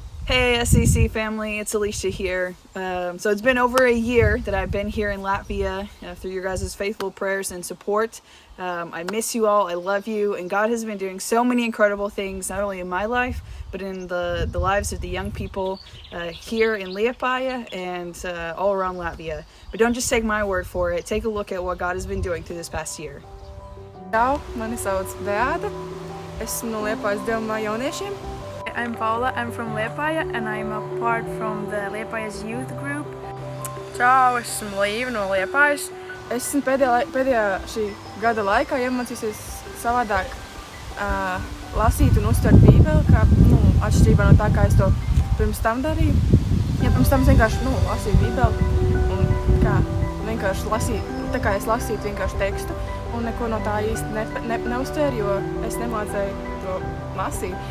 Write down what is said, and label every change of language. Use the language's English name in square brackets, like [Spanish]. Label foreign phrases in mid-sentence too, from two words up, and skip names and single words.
[English] Hey SCC family, it's Alicia here. So it's been over a year that I've been here in Latvia through your guys' faithful prayers and support. I miss you all, I love you, and God has been doing so many incredible things, not only in my life, but in the lives of the young people here in Liepāja and all around Latvia. But don't just take my word for it, take a look at what God has been doing through this past year. [Latvian] Čau, mani sauc Beata. Esmu no Liepājas Dievumā jauniešiem. [English] I'm Paula, I'm from Liepāja and I'm a part from the Liepājas youth group. [Latvian] Čau, esmu Līva no Liepājas. Esmu pēdējā šī gada laikā iemācījusies savādāk lasīt un uztvert Bībeli, kā atšķirībā no tā, kā es to pirms tam darīju. Ja pirms tam es vienkārši lasīju Bībeli un kā vienkārši lasīju, tā kā es lasītu vienkārši tekstu un neko no tā īsti neuztvēru, jo es nemācēju to lasīt.